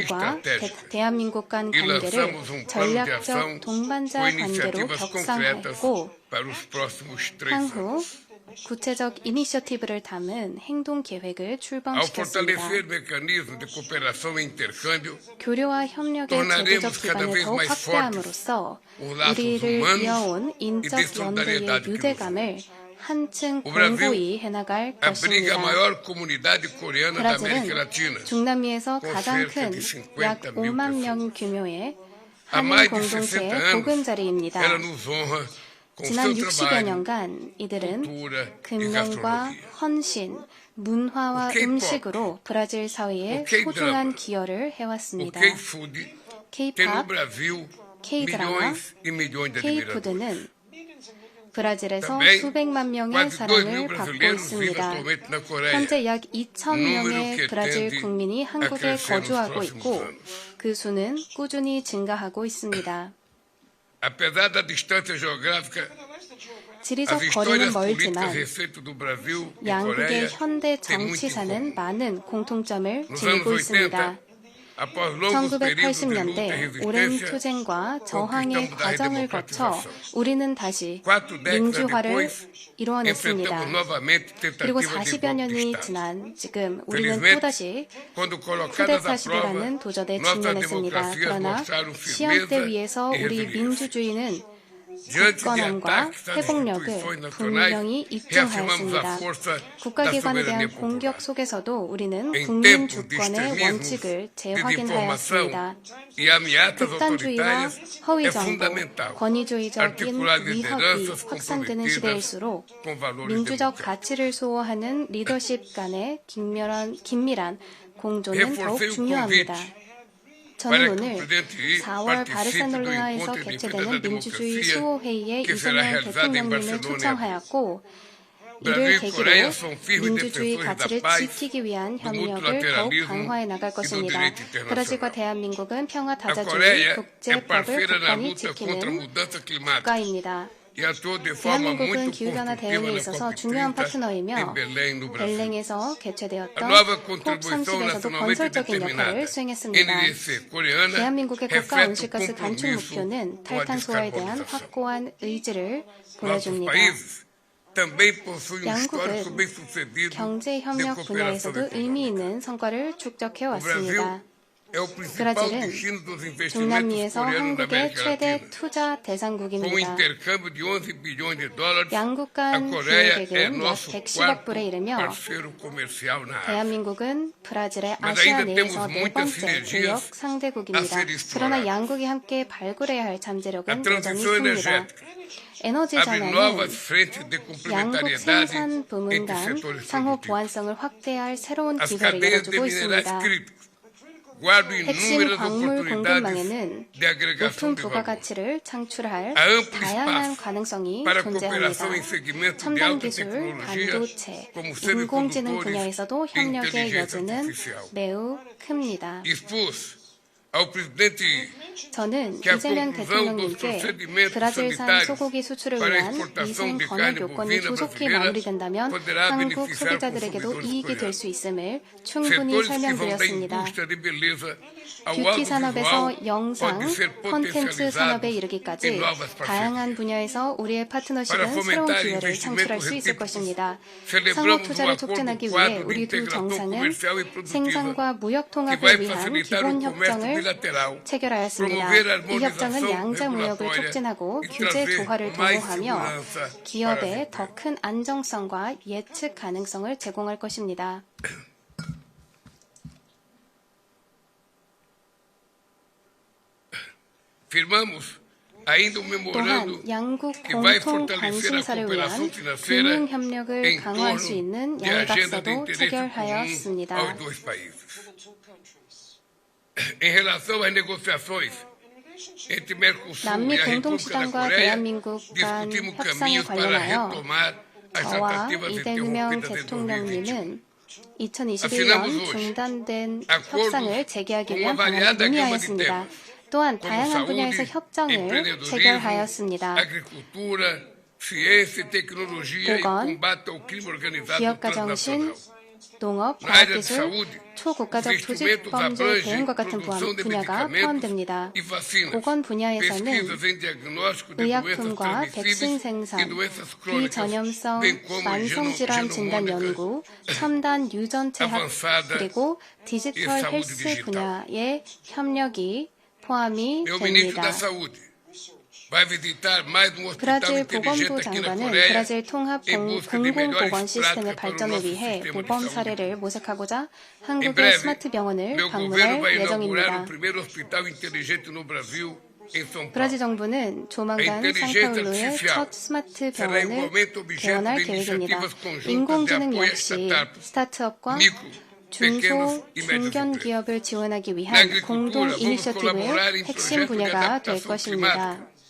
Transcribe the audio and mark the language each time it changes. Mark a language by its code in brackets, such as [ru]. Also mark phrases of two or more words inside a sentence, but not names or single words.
[ko] 브라질과 [pt] estratégica. [ko] 대한민국 간 [pt] E [ko] 관계를 [pt] lançamos um plano de ação [ko] 전략적 동반자 [pt] com [ko] 관계로 [pt] iniciativas concretas [ko] 격상했고 [pt] para os próximos 3 [ko] 향후 [pt] anos. [ko] 구체적 이니셔티브를 담은 행동 계획을 [pt] Ao [ko] 출범시켰습니다. [pt] fortalecer mecanismos de cooperação e intercâmbio, [ko] 교류와 협력의 [pt] tornaremos [ko] 제도적 [pt] cada [ko] 기반을 [pt] vez [ko] 더욱 [pt] mais [ko] 확대함으로써 [pt] os laços [ko] 우리를 [pt] humanos [ko] 이어온 [pt] e [ko] 인적 [pt] de [ko] 연대의 [pt] solidariedade que nos [ko] 유대감을 한층 [pt] O Brasil [ko] 공고히 해나갈 [pt] abriga a [ko] 것입니다. [pt] maior comunidade coreana da América Latina. [ko] 브라질은 중남미에서 [pt] con [ko] 가장 [pt] cerca [ko] 큰 [pt] de 50 [ko] 약 [pt] mil [ko] 5만 [pt] pessoas. [ko] 명 규모의 [pt] Há [ko] 한인 [pt] mais de 60 [ko] 공동체의 [pt] anos, [ko] 보금자리입니다. [pt] ela nos honra com [ko] 지난 [pt] seu [ko] 60여 [pt] trabalho, [ko] 년간 이들은 [pt] cultura e [ko] 근면과 [pt] gastronomia. [ko] 헌신, 문화와 [pt] O K-pop, [ko] 음식으로 브라질 사회에 [pt] o K-drama, [ko] 소중한 기여를 [pt] O [ko] 해왔습니다. [pt] K-food tem no [ko] K-pop, [pt] Brasil [ko] K-drama, [pt] milhões e milhões de admiradores. [ko] K-푸드는 브라질에서 [pt] Também, [ko] 수백만 명의 [pt] quase 2 [ko] 사랑을 [pt] mil [ko] 받고 [pt] brasileiros vivem [ko] 있습니다. [pt] atualmente na Coreia. [ko] 현재 약 2천 [pt] número [ko] 명의 [pt] que [ko] 브라질 [pt] tende [ko] 국민이 [pt] a [ko] 한국에 [pt] crescer nos [ko] 거주하고 [pt] próximos [ko] 있고 [pt] anos. [ko] 그 수는 꾸준히 증가하고 있습니다. [pt] Apesar da distância geográfica, [ko] 지리적 [pt] as [ko] 거리는 [pt] histórias políticas [ko] 멀지만 [pt] recentes do Brasil e [ko] 양국의 [pt] Coreia [ko] 현대 [pt] têm muito em [ko] 정치사는 [pt] comum. [ko] 많은 공통점을 [pt] Nos anos [ko] 지니고 [pt] 80, [ko] 있습니다. [pt] após longos períodos de luta e [ko] 1980년대 오랜 [pt] resistência, [ko] 투쟁과 저항의 [pt] conquistamos a [ko] 과정을 거쳐 [pt] redemocratização. [ko] 우리는 다시 [pt] 4 décadas [ko] 민주화를 [pt] depois, [ko] 이루어냈습니다. [pt] enfrentamos novamente [ko] 그리고 [pt] tentativas de [ko] 40여 [pt] golpe de [ko] 년이 [pt] Estado. [ko] 지난 지금 우리는 [pt] Felizmente, [ko] 또다시 [pt] quando colocadas à prova, [ko] 쿠데타시대라는 도전에 [pt] nossas [ko] 직면했습니다. [pt] democracias [ko] 그러나 [pt] mostraram [ko] 시험대 [pt] firmeza [ko] 위에서 [pt] e [ko] 우리 [pt] resiliência. [ko] 민주주의는 [pt] Diante de [ko] 굳건함과 [pt] ataques às [ko] 회복력을 [pt] instituições nacionais, [ko] 분명히 [pt] reafirmamos a [ko] 입증하였습니다. [pt] força da [ko] 국가기관에 대한 [pt] soberania popular. [ko] 공격 속에서도 우리는 [pt] Em [ko] 국민 [pt] tempos de [ko] 주권의 [pt] extremismos, [ko] 원칙을 [pt] desinformação [ko] 재확인하였습니다. [pt] e ameaças [ko] 극단주의와 [pt] autoritárias, é [ko] 허위정보, [pt] fundamental [ko] 권위주의적인 [pt] articular [ko] 위협이 [pt] lideranças [ko] 확산되는 [pt] comprometidas [ko] 시대일수록 [pt] com valores [ko] 민주적 [pt] democráticos. [ko] 가치를 수호하는 리더십 간의 긴밀한 공조는 더욱 [pt] Reforcei o [ko] 중요합니다. [pt] convite [ko] 저는 [pt] para que o [ko] 오늘 [pt] presidente Xi [ko] 4월 [pt] participe do [ko] 바르셀로나에서 [pt] encontro de defesa [ko] 개최되는 [pt] da [ko] 민주주의 [pt] democracia [ko] 수호회의에 [pt] que será [ko] 이재명 [pt] realizado em [ko] 대통령님을 [pt] Barcelona. [ko] 초청하였고 이를 [pt] Brasil e [ko] 계기로 [pt] Coreia são firmes [ko] 민주주의 [pt] defensores da [ko] 가치를 [pt] paz, [ko] 지키기 위한 [pt] do [ko] 협력을 더욱 [pt] multilateralismo [ko] 강화해 나갈 [pt] e do [ko] 것입니다. [pt] direito internacional. [ko] 브라질과 대한민국은 평화 [pt] A [ko] 다자주의, [pt] Coreia é [ko] 국제법을 [pt] parceira na [ko] 굳건히 [pt] luta contra a [ko] 지키는 [pt] mudança climática [ko] 국가입니다. [pt] e atua de forma [ko] 대한민국은 [pt] muito [ko] 기후변화 [pt] construtiva [ko] 대응에 [pt] na [ko] 있어서 [pt] COP30 [ko] 중요한 파트너이며 [pt] em Belém, no Brasil. [ko] 벨랭에서 [pt] A [ko] 개최되었던 [pt] nova contribuição [ko] COP30에서도 [pt] nacionalmente [ko] 건설적인 [pt] determinada [ko] 역할을 수행했습니다. [pt] NDC coreana [ko] 대한민국의 국가 [pt] reflete o [ko] 온실가스 간축 [pt] compromisso [ko] 목표는 [pt] com a [ko] 탈탄소화에 대한 [pt] descarbonização. [ko] 확고한 의지를 [pt] Nossos [ko] 보여줍니다. [pt] países também possuem um histórico [ko] 양국은 [pt] bem-sucedido [ko] 경제 [pt] de [ko] 협력 [pt] cooperação [ko] 분야에서도 의미 [pt] econômica. [ko] 있는 성과를 축적해 [pt] O Brasil [ko] 왔습니다. [pt] é o principal [ko] 브라질은 [pt] destino dos investimentos [ko] 중남미에서 [pt] coreanos na [ko] 한국의 [pt] América [ko] 최대 [pt] Latina. [ko] 투자 [pt] Com o [ko] 대상국입니다. [pt] intercâmbio de 11 bilhões de dólares, [ko] 양국 [pt] a [ko] 간 [pt] Coreia é [ko] 기획액은 약 [pt] nosso [ko] 110억 [pt] quarto [ko] 불에 이르며 [pt] parceiro comercial na Ásia. [ko] 대한민국은 브라질의 [pt] Mas [ko] 아시아 [pt] ainda temos [ko] 내에서 네 [pt] muitas [ko] 번째 [pt] sinergias [ko] 무역 [pt] a [ko] 상대국입니다. [pt] ser [ko] 그러나 [pt] exploradas. [ko] 양국이 함께 발굴해야 할 [pt] A [ko] 잠재력은 여전히 [pt] transição [ko] 큽니다. [pt] energética [ko] 에너지 [pt] abre [ko] 전환은 [pt] novas frentes de [ko] 양국 [pt] complementariedade [ko] 생산 부문 [pt] entre [ko] 간 [pt] setores [ko] 상호 [pt] produtivos. [ko] 보완성을 확대해야 할 새로운 [pt] As [ko] 기회를 [pt] cadeias de [ko] 열어두고 [pt] minerais [ko] 있습니다. [pt] críticos guardam [ko] 핵심 [pt] inúmeras [ko] 광물 [pt] oportunidades [ko] 공급망에는 [pt] de agregação [ko] 높은 [pt] de valor. [ko] 부가가치를 창출할 [pt] Há amplo [ko] 다양한 [pt] espaço [ko] 가능성이 [pt] para [ko] 존재합니다. [pt] cooperação em segmentos de [ko] 첨단 [pt] alta [ko] 기술, [pt] tecnologia, [ko] 반도체, [pt] como [ko] 인공지능 [pt] semicondutores [ko] 분야에서도 [pt] e [ko] 협력의 [pt] inteligência [ko] 여지는 [pt] artificial. [ko] 매우 큽니다. [pt] Expus ao presidente [ko] 저는 [pt] que a [ko] 이재명 [pt] conclusão dos [ko] 대통령님께 [pt] procedimentos [ko] 브라질산 [pt] sanitários [ko] 소고기 수출을 [pt] para a [ko] 위한 [pt] exportação [ko] 위생 [pt] de [ko] 검역 [pt] carne [ko] 요건이 [pt] bovina [ko] 조속히 [pt] brasileira [ko] 마무리된다면 [pt] poderá [ko] 한국 [pt] beneficiar [ko] 소비자들에게도 [pt] consumidores [ko] 이익이 될 [pt] coreanos. [ko] 수 있음을 충분히 [pt] Setores que vão da [ko] 설명드렸습니다. [pt] indústria de beleza ao [ko] 뷰티 산업에서 [pt] audiovisual [ko] 영상, [pt] pode ser [ko] 콘텐츠 [pt] potencializado [ko] 산업에 [pt] em [ko] 이르기까지 [pt] novas [ko] 다양한 [pt] parcerias. [ko] 분야에서 우리의 [pt] Para [ko] 파트너십은 새로운 [pt] fomentar [ko] 기회를 창출할 [pt] investimentos [ko] 수 있을 [pt] recíprocos, [ko] 것입니다. 상호 [pt] celebramos o [ko] 투자를 [pt] acordo [ko] 촉진하기 위해 [pt] quadro de [ko] 우리 두 [pt] integração [ko] 정상은 [pt] comercial e produtiva [ko] 생산과 무역 [pt] que [ko] 통합을 [pt] vai [ko] 위한 [pt] facilitar [ko] 기본 [pt] o comércio [ko] 협정을 [pt] bilateral, [ko] 체결하였습니다. [pt] promover a [ko] 이 협정은 [pt] harmonização [ko] 양자 무역을 [pt] regulatória [ko] 촉진하고 [pt] e [ko] 규제 [pt] trazer [ko] 조화를 [pt] mais [ko] 도모하며 [pt] segurança para as [ko] 기업에 [pt] empresas. [ko] 더 큰 안정성과 예측 가능성을 제공할 것입니다. [pt] Firmamos ainda um memorando [ko] 또한 양국 [pt] que vai [ko] 공통 [pt] fortalecer a [ko] 관심사를 위한 [pt] cooperação financeira [ko] 금융 협력을 [pt] em [ko] 강화할 수 [pt] torno [ko] 있는 [pt] de agenda de [ko] 양각서도 [pt] interesse comum [ko] 체결하였습니다. [pt] aos dois países. Em relação às negociações entre Mercosul [ko] 남미 [pt] e a República da [ko] 공동시장과 [pt] Coreia, [ko] 대한민국 간 [pt] discutimos [ko] 협상에 [pt] caminhos para [ko] 관련하여 [pt] retomar as [ko] 저와 [pt] tratativas [ko] 이재명 [pt] interrompidas em 2021. [ko] 대통령님은 2021년 중단된 협상을 재개하기 위한 방안을 논의하였습니다. 또한 [pt] como [ko] 다양한 분야에서 [pt] saúde, [ko] 협정을 [pt] empreendedorismo, [ko] 체결하였습니다. [pt] agricultura, ciência e tecnologia e [ko] 보건, [pt] combate ao crime organizado [ko] 기업가 정신, [pt] transnacional. [ko] 농업, [pt] Na área de [ko] 과학기술, [pt] saúde, [ko] 초국가적 [pt] os [ko] 조직 [pt] investimentos [ko] 범죄 [pt] abrangem [ko] 대응과 같은 [pt] produção de [ko] 분야가 [pt] medicamentos [ko] 포함됩니다. [pt] e vacinas, [ko] 보건 분야에서는 [pt] pesquisas em diagnóstico de doenças [ko] 의약품과 백신 [pt] transmissíveis [ko] 생산, [pt] e doenças crônicas, [ko] 비전염성 [pt] bem como [ko] 만성질환 진단 [pt] genomônica [ko] 연구, 첨단 유전체학 [pt] avançada [ko] 그리고 [pt] e [ko] 디지털 [pt] saúde [ko] 헬스 [pt] digital. [ko] 분야의 협력이 포함이 [pt] Meu ministro [ko] 됩니다. [pt] da Saúde vai visitar mais um hospital [ko] 브라질 [pt] inteligente [ko] 보건부 [pt] aqui na [ko] 장관은 [pt] Coreia [ko] 브라질 통합 [pt] em busca de melhores [ko] 공공보건 시스템의 [pt] práticas para o [ko] 발전을 [pt] nosso [ko] 위해 [pt] sistema de [ko] 모범 [pt] saúde. [ko] 사례를 모색하고자 [pt] Em [ko] 한국의 [pt] breve, [ko] 스마트 병원을 [pt] meu governo [ko] 방문할 [pt] vai inaugurar [ko] 예정입니다. [pt] o primeiro hospital inteligente no Brasil, em São Paulo. [ko] 브라질 정부는 조만간 상파울루의 첫 스마트 병원을 개원할 계획입니다. 인공지능 역시 스타트업과 중소, 중견 기업을 지원하기 위한 공동 이니셔티브의 핵심 분야가 될 것입니다.